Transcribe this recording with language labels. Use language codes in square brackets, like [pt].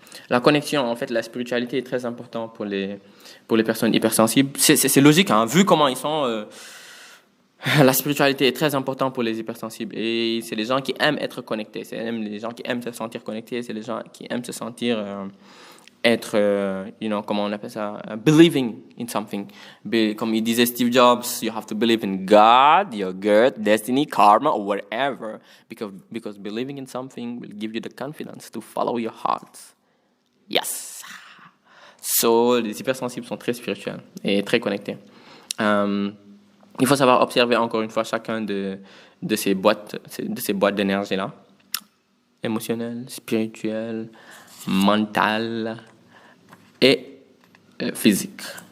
[fr] La connexion, en fait, la spiritualité est très importante pour les personnes hypersensibles. C'est logique, hein, vu comment ils sont... la spiritualité est très importante pour les hypersensibles. Et c'est les gens qui aiment être connectés. C'est les gens qui aiment se sentir connectés. C'est les gens qui aiment se sentir... comment on appelle ça, [en] believing in something. [fr] Comme il disait Steve Jobs, [en] you have to believe in God, your God, destiny, karma, or whatever, because believing in something will give you the confidence to follow your heart. Yes. [fr] So, les hypersensibles sont très spirituels et très connectés. Il faut savoir observer encore une fois chacun de ces boîtes d'énergie là, émotionnelle, spirituelle, mentale et physique.